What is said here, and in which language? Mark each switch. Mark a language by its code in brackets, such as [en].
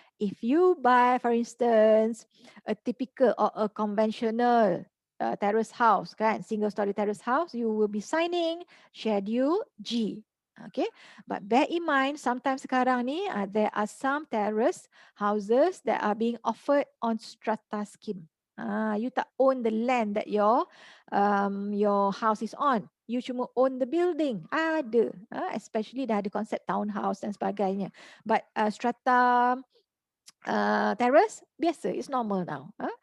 [en] If you buy, for instance, a typical or a conventional terrace house kan, single story terrace house, you will be signing Schedule G. Okay, but bear in mind, sometimes [ms] sekarang ni [en] there are some terrace houses that are being offered on strata scheme. You tak own the land that your house is on. You [ms] cuma [en] own the building. [ms] Ada, [en] especially [ms] dah ada konsep townhouse dan sebagainya. [en] But strata terrace, biasa, it's normal now.